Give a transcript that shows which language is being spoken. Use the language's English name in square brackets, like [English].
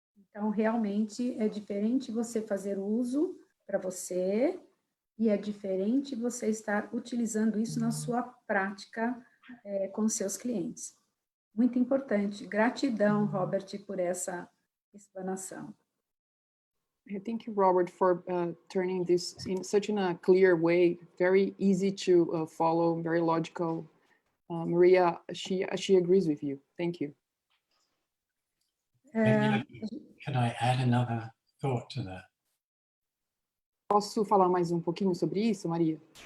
[Portuguese] Então, realmente, é diferente você fazer uso para você e é diferente você estar utilizando isso na sua prática com seus clientes. Muito importante. Gratidão, Robert, por essa explanação. [English] Thank you, Robert, for turning this in such a clear way, very easy to follow, very logical. Maria, she agrees with you. Thank you. Can I add another thought to that? [Portuguese] Posso falar mais um pouquinho sobre isso, Maria?